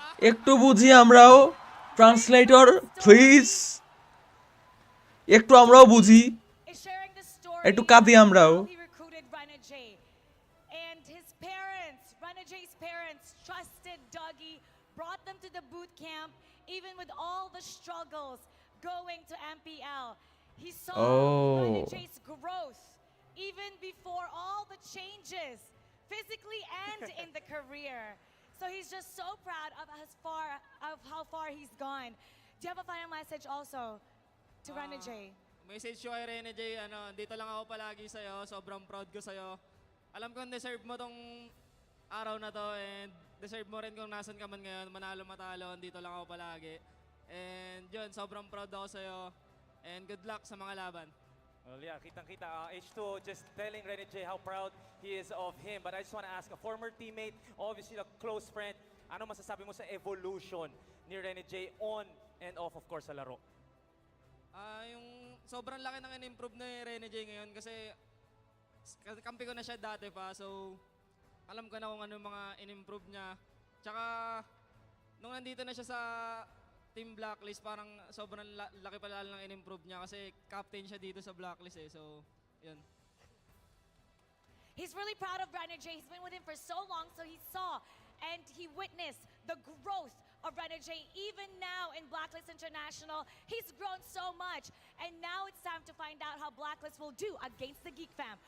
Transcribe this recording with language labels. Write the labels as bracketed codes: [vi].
[bn] একটু বুঝি আমরাও ট্রান্সলেটর প্লিজ একটু আমরাও বুঝি একটু কাঁদি আমরাও [en] He recruited Renny J. And his parents, Renny J's parents, trusted Dougie, brought them to the boot camp, even with all the struggles going to MPL. He saw Renny J's growth, even before all the changes, physically and in the career. So he's just so proud of how far he's gone. Do you have a final message also to Renny J? [tl] Message ko kay Renny J, dito lang ako palagi sa'yo. Sobrang proud ko sa'yo. Alam ko deserve mo tong araw na to and deserve mo rin kung nasan ka man ngayon, manalo matalo, dito lang ako palagi. And yun, sobrang proud ako sa'yo and good luck sa mga laban. [en] Well, yeah, [tl] kitang-kita. [en] H2 just telling Rene J how proud he is of him. But I just want to ask, a former teammate, obviously a close friend, [tl] ano masasabi mo sa evolution ni Rene J on and off, of course, sa laro? Yung sobrang laki ng in-improve ni Rene J ngayon kasi kampi ko na siya dati pa. So, alam ko na kung ano yung mga in-improve niya. Tsaka, nung nandito na siya sa Team Blacklist, parang sobrang laki pala ng in-improve niya kasi captain siya dito sa Blacklist eh. So, yun. [en] He's really proud of Rene J. He's been with him for so long, so he saw and he witnessed the growth of Rene J. Even now in Blacklist International, he's grown so much. And now it's time to find out how Blacklist will do against the Geek Fam.